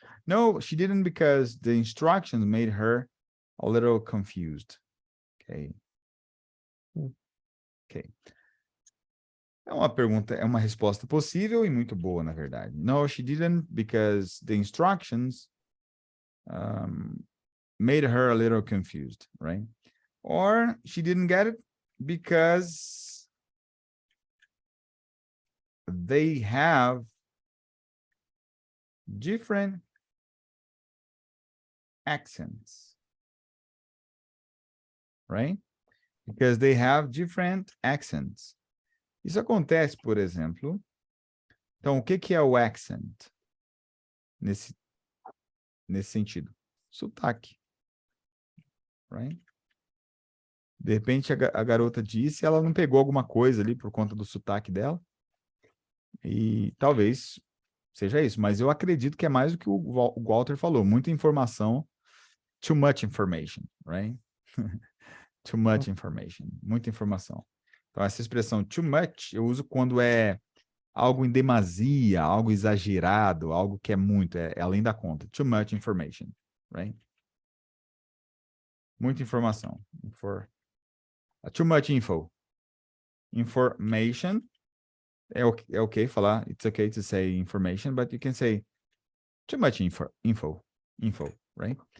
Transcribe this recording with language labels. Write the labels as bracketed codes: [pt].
[en] No, she didn't because the instructions made her a little confused. Okay. [pt] É uma pergunta, é uma resposta possível e muito boa, na verdade. [en] No, she didn't because the instructions made her a little confused, right? Or she didn't get it because they have different accents, right? Because they have different accents. [pt] Isso acontece, por exemplo. Então, o que é o accent nesse sentido? Sotaque, right? De repente, a garota disse, ela não pegou alguma coisa ali por conta do sotaque dela. E talvez seja isso, mas eu acredito que é mais do que o Walter falou. Muita informação, [en] too much information, right? Too much information, [pt] muita informação. Então, essa expressão too much eu uso quando é algo em demasia, algo exagerado, algo que é muito, é além da conta. [en] Too much information, right? [pt] Muita informação. [en] Too much info. Information. [pt] É okay falar, [en] it's okay to say information, but you can say too much info, right?